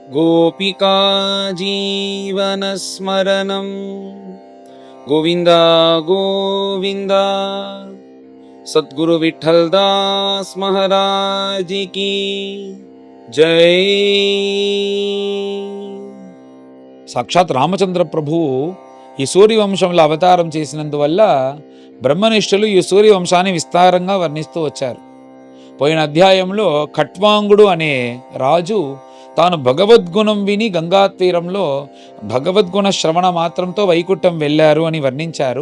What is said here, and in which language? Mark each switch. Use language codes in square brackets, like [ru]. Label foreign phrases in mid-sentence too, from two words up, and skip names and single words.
[sa] गोपिका जीवनस्मरणं गोविन्द गोविन्द। [hi] सद्गुरु विठ्ठल दास महाराज की जय। [te] సాక్షాత్ రామచంద్ర ప్రభువు ఈ సూర్యవంశంలో అవతారం చేసినందువల్ల బ్రహ్మనిష్ఠులు ఈ సూర్యవంశాన్ని విస్తారంగా వర్ణిస్తూ వచ్చారు. పోయిన అధ్యాయంలో ఖట్వాంగుడు అనే రాజు తాను భగవద్గుణం విని గంగా తీరంలో భగవద్గుణ శ్రవణ మాత్రంతో వైకుంఠం వెళ్ళారు అని వర్ణించారు.